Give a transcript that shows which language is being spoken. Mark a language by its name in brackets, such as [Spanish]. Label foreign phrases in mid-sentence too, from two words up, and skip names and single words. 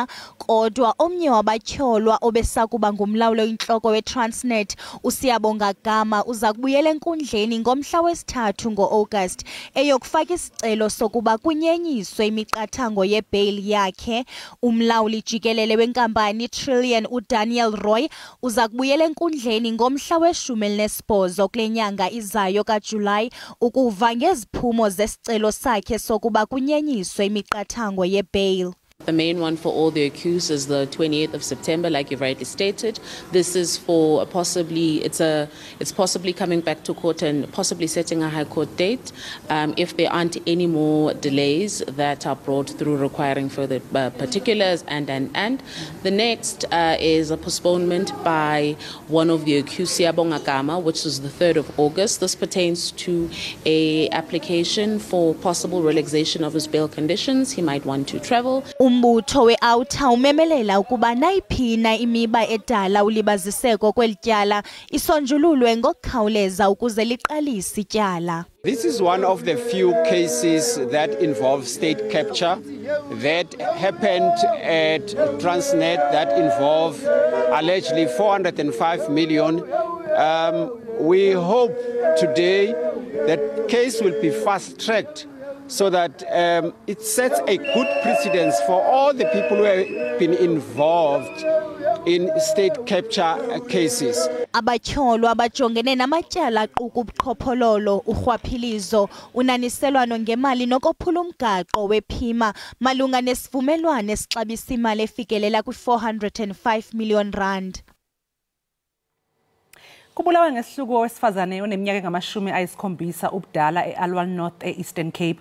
[Xhosa] Kodwa omnye wabatyholwa obesakuba ngumlawuli oyintloko weTransnet, uSiyabonga Gama, uza kubuyela enkundleni ngomhla wesi-3 ngo-August eyokufaka isicelo sokuba kunyenyiswe imiqathango yebail yakhe. Umlawuli jikelele wenkampani Trillion uDaniel Roy uza kubuyela enkundleni ngomhla we-18 kule nyanga izayo kaJulayi ukuva ngeziphumo zesicelo sakhe sokuba kunyenyiswe imiqathango yebail. [English] The main one for all the accused is the 28th of September, like you've rightly stated. This is for it's possibly coming back to court and possibly setting a high court date if there aren't any more delays that are brought through requiring further particulars and. The next is a postponement by one of the accused, Siyabonga Gama, which is the 3rd of August. This pertains to a application for possible relaxation of his bail conditions. He might want to travel. [Xhosa] Umbutho we-Outer umemelela ukuba nayiphina imiba edala ulibaziseko kwelityala isonjululwe ngokukhawuleza ukuze liqalise ityala. [English] This is one of the few cases that involve state capture that happened at Transnet that involve allegedly 405 million. We hope today that case will be fast-tracked so that it sets a good precedence for all the people who have been involved in state capture cases. [Xhosa] Abatyholwa abajongene namatyala aquka ubuqhophololo, urhwaphilizo, unaniselwano ngemali nokophula umgaqo wephima malunga nesivumelwano esixabisa imali efikelela kwi-405 million rand. Kubulawa ngesihluku owesifazane oneminyaka engamashumi ubudala eAlwan North eEastern Cape.